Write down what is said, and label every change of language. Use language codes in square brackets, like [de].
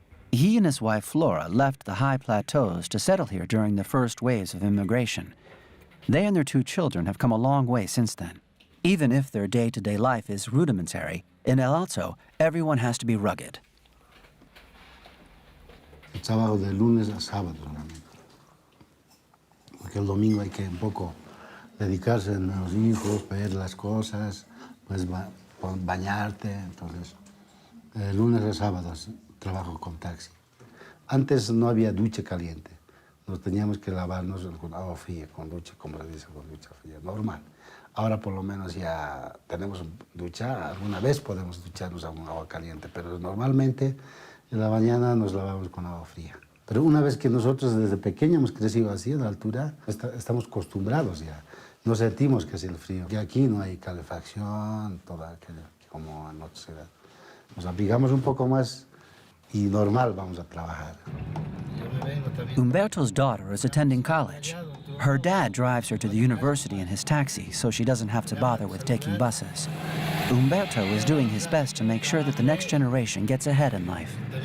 [en] He and his wife Flora left the high plateaus to settle here during the first waves of immigration. They and their 2 children have come a long way since then. Even if their day-to-day life is rudimentary, in El Alto, everyone has to be rugged. [es] trabajo de lunes a sábado, realmente. Porque el domingo hay que un poco dedicarse a los hijos, ver las cosas, pues bañarte. Entonces, lunes a sábado trabajo con taxi. Antes no había ducha caliente. Nos teníamos que lavarnos con agua fría, con ducha, como se dice, con ducha fría, normal. Ahora por lo menos ya tenemos ducha, alguna vez podemos ducharnos con agua caliente, pero normalmente en la mañana nos lavamos con agua fría. Pero una vez que nosotros desde pequeños hemos crecido así, a la altura, estamos acostumbrados ya. No sentimos que es el frío. Y aquí no hay calefacción, toda aquella, como en otra ciudad. Nos abrigamos un poco más y normal vamos a trabajar. [en] Humberto's daughter is attending college. Her dad drives her to the university in his taxi, so she doesn't have to bother with taking buses. Humberto is doing his best to make sure that the next generation gets ahead in life.